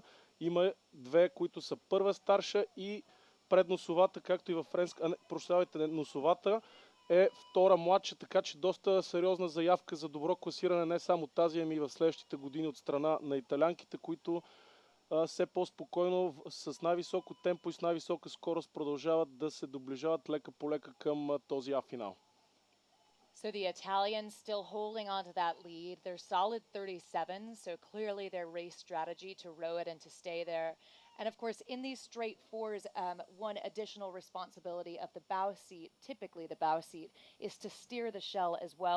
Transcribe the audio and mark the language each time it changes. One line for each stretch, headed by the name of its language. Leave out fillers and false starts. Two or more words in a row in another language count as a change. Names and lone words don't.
Bulgarian: Има две, които са първа старша и предносовата, както и във френска, носовата е втора младша, така че доста сериозна заявка за добро класиране не само тази, ами и в следващите години от страна на италянките, които все по-спокойно, с най-високо темпо и с най-висока скорост продължават да се доближават лека по лека към този А-финал.
English: So the Italians still holding on to that lead. They're solid 37, so clearly their race strategy to row it and to stay there. And of course, in these straight fours, one additional responsibility of the bow seat, typically the bow seat, is to steer the shell as well.